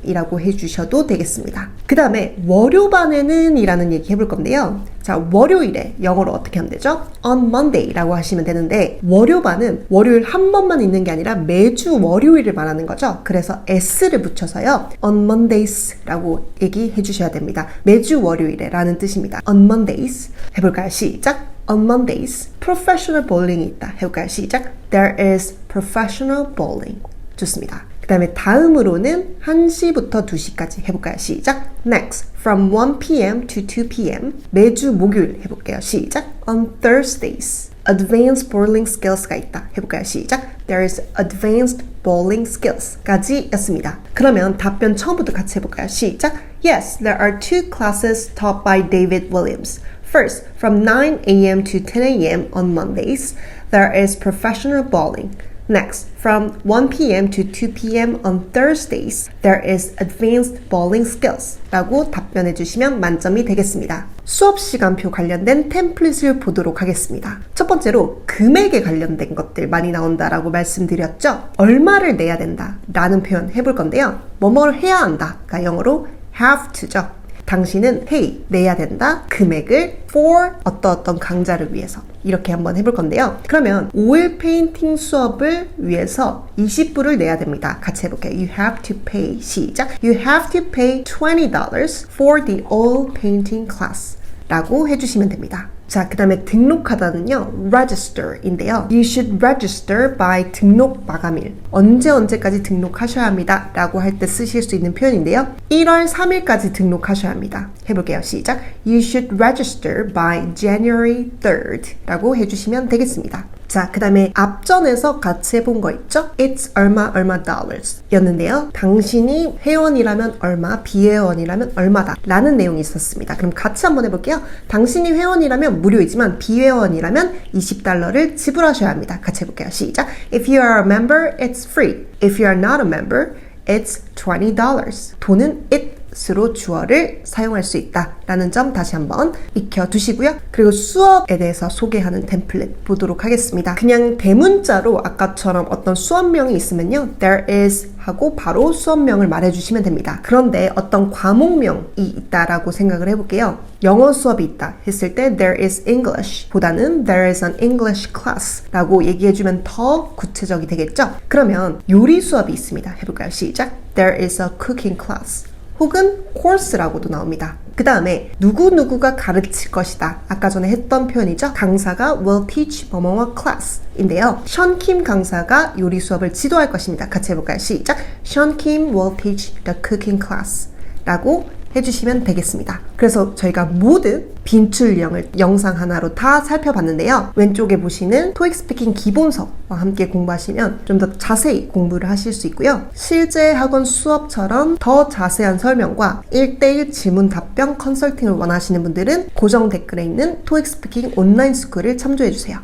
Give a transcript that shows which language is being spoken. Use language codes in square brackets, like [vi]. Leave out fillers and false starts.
[ko] 이라고 해주셔도 되겠습니다. 그 다음에 월요반에는 이라는 얘기 해볼 건데요. 자, 월요일에 영어로 어떻게 하면 되죠? On Monday 라고 하시면 되는데 월요반은 월요일 한 번만 있는 게 아니라 매주 월요일을 말하는 거죠. 그래서 s를 붙여서요. On Mondays 라고 얘기해 주셔야 됩니다. 매주 월요일에 라는 뜻입니다. [en] On Mondays 해볼까요? [ko] 시작! On Mondays, professional bowling 이 있다. 해볼까요? 시작. [en] There is professional bowling. [ko] 좋습니다. 그 다음에 다음으로는 1시부터 2시까지 해볼까요? [en] 시작. Next, from 1 p.m. to 2 p.m. [ko] 매주 목요일 해볼게요. 시작. On Thursdays, advanced bowling skills 가 있다. 해볼까요? 시작. [en] There is advanced bowling skills 까지 였습니다. [ko] 그러면 답변 처음부터 같이 해볼까요? 시작. [en] Yes, there are 2 classes taught by David Williams. First, from 9 a.m. to 10 a.m. on Mondays, there is professional bowling. Next, from 1 p.m. to 2 p.m. on Thursdays, there is advanced bowling skills. [ko] 라고 답변해 주시면 만점이 되겠습니다. 수업 시간표 관련된 템플릿을 보도록 하겠습니다. 첫 번째로 금액에 관련된 것들 많이 나온다라고 말씀드렸죠? 얼마를 내야 된다 라는 표현 해볼 건데요. 뭐뭐를 해야 한다가 영어로 have to 죠. 당신은 pay, 내야 된다, 금액을 for 어떤 강좌를 위해서 이렇게 한번 해볼 건데요. 그러면 오일 페인팅 수업을 위해서 20불을 내야 됩니다. 같이 해볼게요. [en] You have to pay, 시작. You have to pay $20 for the oil painting class 라고 해주시면 됩니다. [ko] 자, 그 다음에 등록하다는요, register인데요. [en] You should register by 등록 마감일. [ko] 언제까지 등록하셔야 합니다. 라고 할 때 쓰실 수 있는 표현인데요. 1월 3일까지 등록하셔야 합니다. 해볼게요. 시작. [en] You should register by January 3rd 라고 해주시면 되겠습니다. [ko] 자, 그 다음에 앞전에서 같이 해본 거 있죠? It's 얼마 dollars 였는데요. 당신이 회원이라면 얼마, 비회원이라면 얼마다 라는 내용이 있었습니다. 그럼 같이 한번 해볼게요. 당신이 회원이라면 무료이지만 비회원이라면 $20를 지불하셔야 합니다. 같이 해볼게요. 시작. [en] If you are a member, it's free. If you are not a member, it's $20. [ko] 돈은 it으로 주어를 사용할 수 있다 라는 점 다시 한번 익혀두시고요. 그리고 수업에 대해서 소개하는 템플릿 보도록 하겠습니다. 그냥 대문자로 아까처럼 어떤 수업명이 있으면요, there is 하고 바로 수업명을 말해주시면 됩니다. 그런데 어떤 과목명이 있다라고 생각을 해볼게요. 영어 수업이 있다 했을 때 there is English 보다는 there is an English class 라고 얘기해주면 더 구체적이 되겠죠? 그러면 요리 수업이 있습니다. 해볼까요? 시작. [en] There is a cooking class 혹은 course라고도 나옵니다. [ko] 그 다음에 누구누구가 가르칠 것이다. 아까 전에 했던 표현이죠. 강사가 will teach 뭐뭐뭐 class 인데요. 션킴 강사가 요리 수업을 지도할 것입니다. 같이 해볼까요? 시작. [en] Sean Kim will teach the cooking class 라고 해주시면 되겠습니다. [ko] 그래서 저희가 모든 빈출 유형을 영상 하나로 다 살펴봤는데요. 왼쪽에 보시는 토익 스피킹 기본서와 함께 공부하시면 좀 더 자세히 공부를 하실 수 있고요. 실제 학원 수업처럼 더 자세한 설명과 1:1 질문 답변 컨설팅을 원하시는 분들은 고정 댓글에 있는 토익 스피킹 온라인 스쿨을 참조해주세요.